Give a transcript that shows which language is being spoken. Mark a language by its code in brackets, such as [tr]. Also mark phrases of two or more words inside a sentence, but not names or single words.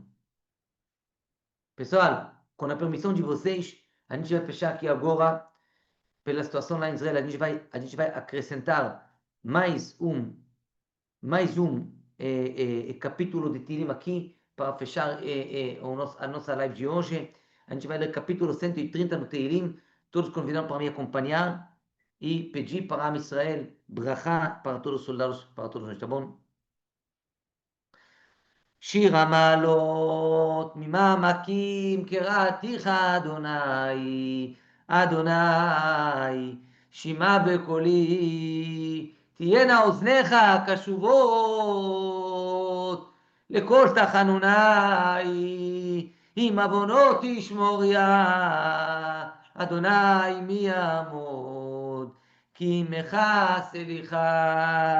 [pt] Pessoal, com a permissão de vocês, a gente vai fechar aqui agora, pela situação lá em Israel, a gente vai acrescentar mais um capítulo de Tilim aqui, para fechar a nossa live de hoje. A gente vai ler capítulo 130 no Teilim, todos convidados para me acompanhar e pedir para a Israel, brachá para todos os soldados, para todos nós, tá bom? [he] שיר המעלות ממעמקים קראתיך אדוני, אדוני, שמע בקולי, תהיינה אוזניך קשובות לקול תחנוני, אם עוונות תשמוריה, אדוני מי יעמוד, כי עמך סליחה.